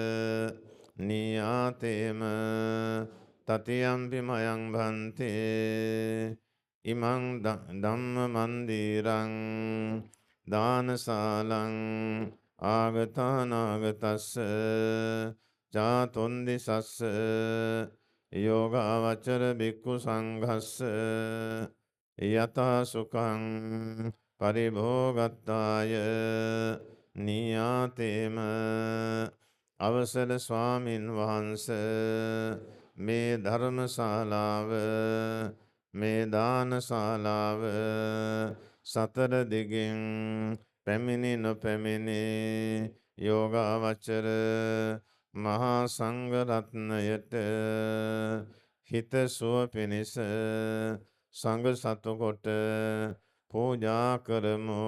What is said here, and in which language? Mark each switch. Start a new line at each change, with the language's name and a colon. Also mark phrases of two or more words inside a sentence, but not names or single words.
Pali: නියාතේම තතියම්පි මයං භන්තේ ඉමං ධම්ම මන්දිරං දානශාලං ආගතානාගතස්ස චාතුන්දිසස්ස යෝගාවචර බික්ඛු සංඝස්ස යතා සුඛං පරිභෝගත්තාය නියාතේම.
Sinhala: අවසර ස්වාමින් වහන්සේ මේ ධර්මශාලාව මේ දානශාලාව සතර දිගින් පැමිණි නොපැමිණි යෝගාවචර මහා සංඝ රත්නයට හිතසුව පිණිස සංඝ සතු කොට පූජා කරමු.